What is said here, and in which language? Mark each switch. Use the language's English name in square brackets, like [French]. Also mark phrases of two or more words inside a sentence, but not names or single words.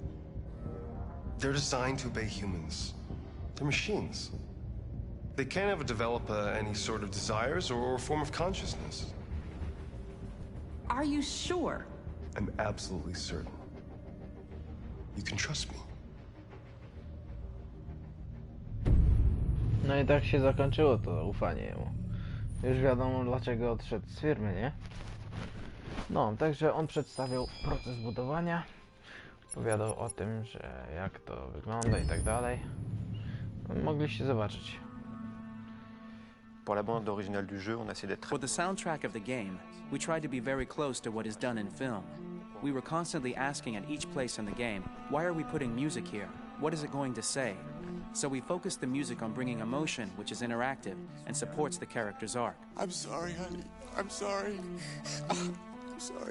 [English] They're designed to obey humans. They're machines. They can't ever develop any sort of desires or form of consciousness. Are you sure? I'm absolutely certain. You can trust me. [Polish] No i tak się zakończyło to ufanie jemu. Już wiadomo, dlaczego odszedł z firmy, nie? No, także on przedstawiał proces budowania, opowiadał o tym, że jak to wygląda i tak dalej. Mogliście zobaczyć. [French] Pour la bande originale du jeu, on a essayé d'être... [English] For the soundtrack of the game, we tried to be very close to what is done in film. We were constantly asking at each place in the game, why are we putting music here? What is it going to say? So we focused the music on bringing emotion, which is interactive, and supports the character's arc. I'm sorry, honey. I'm sorry. I'm sorry.